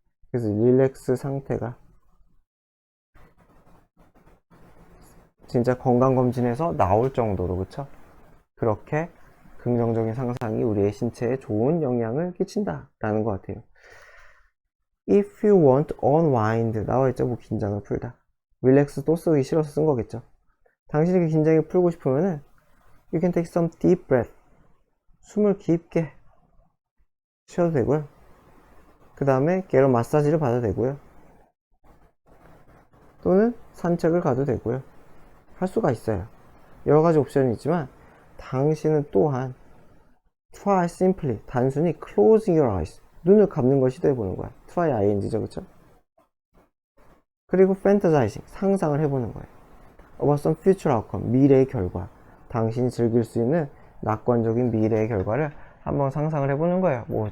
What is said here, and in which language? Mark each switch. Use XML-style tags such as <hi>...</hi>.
<ko>그래서 릴렉스 상태가 진짜 건강검진에서 나올 정도로. 그쵸? 그렇게 긍정적인 상상이 우리의 신체에 좋은 영향을 끼친다 라는 것 같아요.</ko> <en>If you want unwind.</en> <ko>나와있죠. 뭐 긴장을 풀다. 릴렉스 또 쓰기 싫어서 쓴 거겠죠. 당신이 그 긴장을 풀고 싶으면은</ko> <en>You can take some deep breath.</en> <ko>숨을 깊게 쉬어도 되고요. 그 다음에 게로 마사지를 받아도 되고요. 또는 산책을 가도 되고요. 할 수가 있어요. 여러 가지 옵션이 있지만 당신은 또한</ko> <en>try simply,</en> <ko>단순히</ko> <en>closing your eyes,</en> <ko>눈을 감는 걸 시도해보는 거야.</ko> <en>try ing죠,</en> <ko>그쵸? 그리고 fantasizing, 상상을 해보는 거예요.</ko> <en>about some future outcome, 미래의 결과.</en> <ko>당신이 즐길 수 있는 낙관적인 미래의 결과를 한번 상상을 해보는 거예요.</ko>